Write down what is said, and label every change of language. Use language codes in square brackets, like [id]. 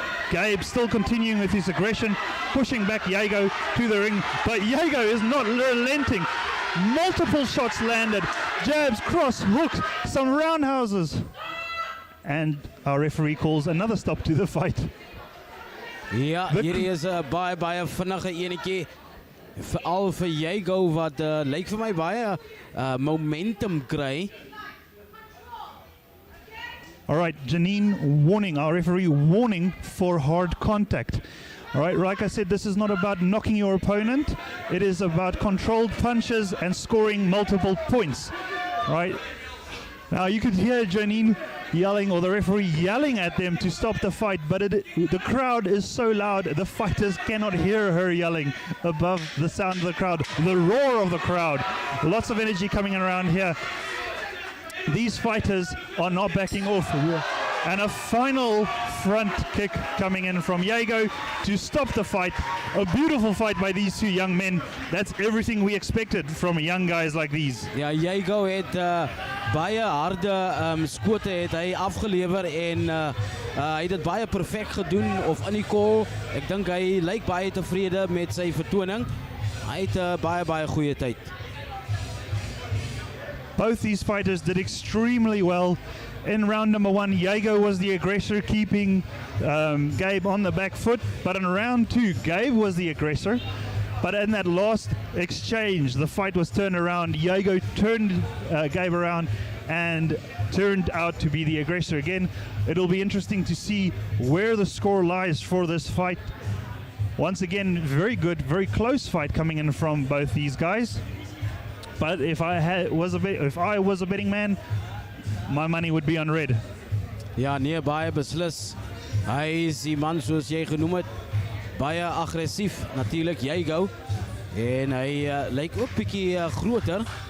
[en] Gabe still continuing with his aggression, pushing back Jago to the ring, but Jago is not relenting. Multiple shots landed, jabs, cross, hooks, some roundhouses, and our referee calls another stop to the fight. [af] Ja, hierdie is 'n baie vinnige enetjie. Veral vir Jago wat lyk vir my baie momentum kry. [en] All right, Janine warning, our referee warning for hard contact. All right, like I said, this is not about knocking your opponent. It is about controlled punches and scoring multiple points. All right. Now you could hear Janine yelling, or the referee yelling at them to stop the fight, but the crowd is so loud, the fighters cannot hear her yelling above the sound of the crowd, the roar of the crowd. Lots of energy coming around here. These fighters are not backing off. And a final front kick coming in from Jago to stop the fight. A beautiful fight by these two young men. That's everything we expected from young guys like these. [af] Ja, Jago het baie harde skote het hy afgelewer en hy het dit baie perfek gedoen of in die call. Ek dink hy lyk baie tevrede met sy vertoning. Hy het baie goeie tyd. [en] Both these fighters did extremely well. In round number 1, Jago was the aggressor, keeping Gabe on the back foot. But in round 2, Gabe was the aggressor. But in that last exchange, the fight was turned around. Jago turned Gabe around and turned out to be the aggressor again. It'll be interesting to see where the score lies for this fight. Once again, very good, very close fight coming in from both these guys. But if I was a betting man, my money would be on red. [af] Ja, nee, baie beslis. Hy is die man soos jy genoem het, baie aggressief natuurlik, Jago. En hy lyk ook bietjie groter.